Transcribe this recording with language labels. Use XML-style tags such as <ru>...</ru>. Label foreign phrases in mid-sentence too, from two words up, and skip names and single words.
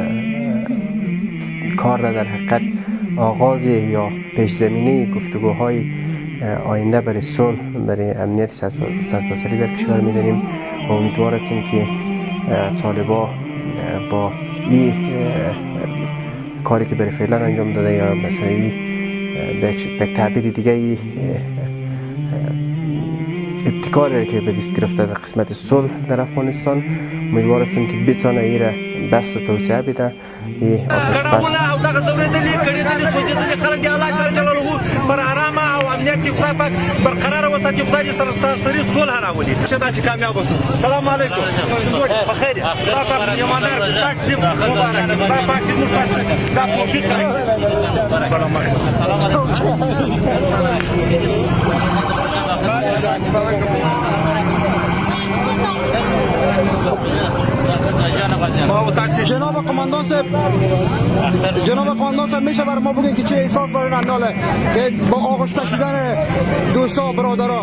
<fa>کار را در حقیقت آغاز یا پیش زمینه گفتگوهای آینده برای صلح، برای امنیت سرتاسری در کشور می‌دانیم و امیدوار هستیم که طالبان با این کاری که برای فعلا انجام داده یا مثلا به تعبیر دیگه ابتکاری که به دست گرفته در قسمت صلح در افغانستان، امیدوار هستیم که بتونه این را بست و توسعه بده. این آتش بس</fa> <ps>پر آرامه او امنیت خدای پاک برقرار وساتي خدای دې سراسري صلح راولي چې دا چې کامیاب وسو.</ps> <ar>سلام علیکم</ar> <ps>بخیر خدای پاک یمانار تاسو دې مبارک خدای پاک دې موږ تاسو دا توفیق راکړي. سلام</ps> <fa>جناب قماندان صاحب میشه برای ما بگین که چه احساس دارین امیاله که با آغوش کشیدن دوستا برادرها؟</fa>